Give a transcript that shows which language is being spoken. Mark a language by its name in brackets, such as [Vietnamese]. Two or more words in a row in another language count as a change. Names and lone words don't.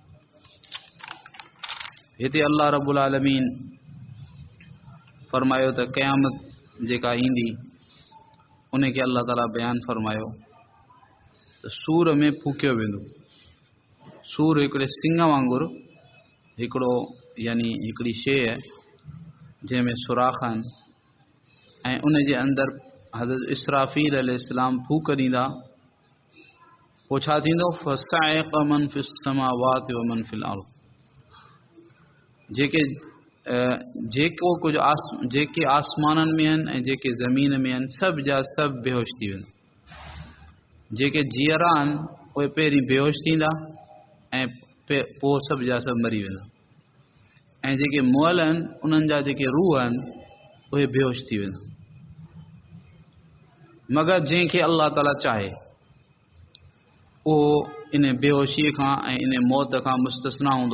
[Sindhi] हिते अल्लाह रब्बुल आलमीन फरमायो त क़यामत जेका ईंदी उनखे अल्लाह ताला बयानु फरमायो त सूर में फूकियो वेंदो। सूर हिकिड़े सिंग वांगुरु हिकिड़ो यानी हिकिड़ी शइ आहे जंहिंमें सुराख आहिनि ऐं उन जे अंदरि हज़रत इसराफील अलैहिस्सलाम फूक ॾींदा पोइ छा थींदो [Arabic] فصعق من في السماوات ومن في الأرض [Sindhi] जेको कुझु जेके आसमाननि में आहिनि ऐं जेके ज़मीन में आहिनि सभु जा सभु बेहोश थी वेंदा। जेके जीअरा आहिनि उहे पहिरीं बेहोश थींदा ऐं पोइ सभु जा सभु मरी वेंदा ऐं जेके मुअल आहिनि उन्हनि जा जेके रूह आहिनि उहे बेहोश थी वेंदा मगर जंहिंखे अल्लाह ताला चाहे उहो इन बेहोशीअ खां ऐं इन मौत खां मुस्तस्ना हूंदो।